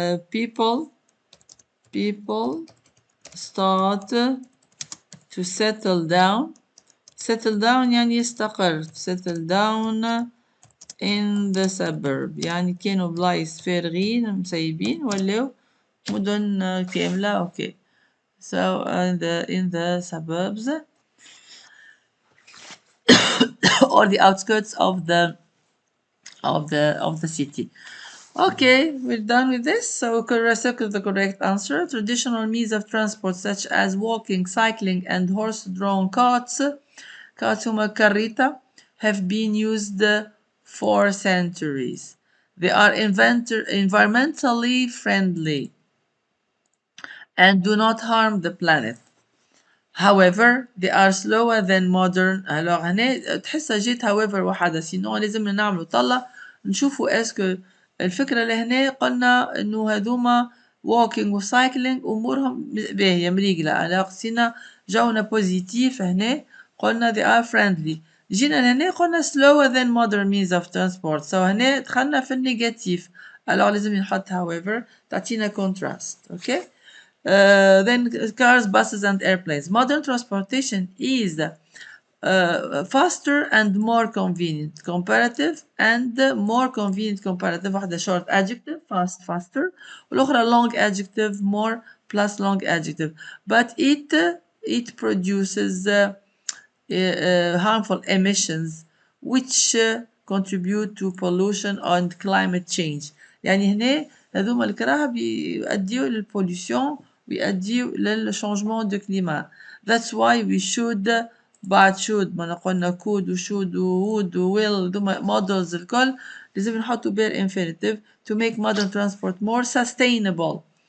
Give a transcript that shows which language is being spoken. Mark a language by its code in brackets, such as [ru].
[en] People start to settle down. Settle down [ar] يعني يستقر. [en] Settle down in the suburb [ar] يعني كانوا بلايص فارغين مسيبين ولاو مدن كاملة. [en] Okay, so in the suburbs or the outskirts of the city. Okay, we're done with this. So circle the correct answer. Traditional means of transport such as walking, cycling, and horse-drawn carts, هما carreta, have been used for centuries. They are environmentally friendly and do not harm the planet. However, they are slower than modern. [ar] alors هنا تحسها جيت however وحدة سينو لازمنا نعملوا طلة نشوفوا اسكو الفكرة لهنا قلنا انه هذوما walking و cycling امورهم باهية مريقلة alors سينا جونا بوزيتيف هنا قلنا [en] they are friendly [ar] جينا لهنا قلنا [en] slower than modern means of transport [ar] so هنا دخلنا في النيجاتيف alors لازم نحط however تعطينا contrast okay. [en] Then cars, buses, and airplanes. Modern transportation is faster and more convenient. Comparative and more convenient comparative. واحدة short adjective fast faster. والأخرى long adjective more plus long adjective. But it produces harmful emissions which contribute to pollution and climate change. [ar] يعني هنا هذوما الكراهة بيؤديوا للبوليسيون ويؤديوا للشانجمون دو كليما. [en] That's why we should بعد should [ar] ما قلنا [en] could و should و would و will هذوما models [ar] الكل لازم نحطوا [en] bare infinitive to make modern transport more sustainable.